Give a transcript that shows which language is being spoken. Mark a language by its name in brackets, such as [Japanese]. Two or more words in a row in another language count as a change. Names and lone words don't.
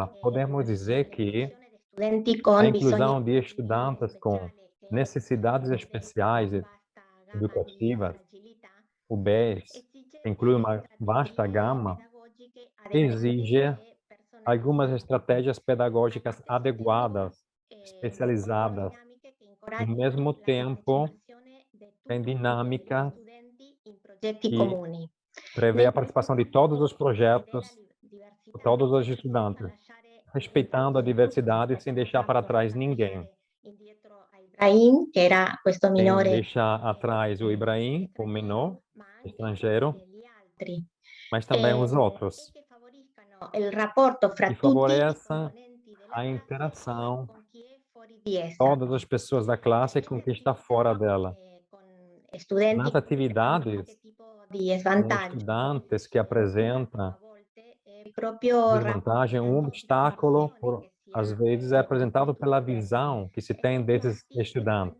[Portuguese] Podemos dizer que a inclusão de estudantes com necessidades especiais educativas, o BES, inclui uma vasta gama, exige algumas estratégias pedagógicas adequadas, especializadas. Ao mesmo tempo, tem dinâmica que prevê a participação de todos os projetos, todos os estudantes, respeitando a diversidade sem deixar para trás ninguém. [Italian] Ibrahim, che era questo [Portuguese] Sem [Italian] minore, [Portuguese] deixar atrás o Ibrahim, o menor, estrangeiro, mas também os outros. [Italian] il rapporto fra [Portuguese] E [Italian] tutti [Portuguese] favorece a interação de todas as pessoas da classe com quem está fora dela. Nas atividades, [Italian] di [Portuguese] com [Italian] svantaggio, [Portuguese] estudantes que apresentam [Italian] proprio [Portuguese] desvantagem, um obstáculo, às vezes, é apresentado pela visão que se tem desses estudantes.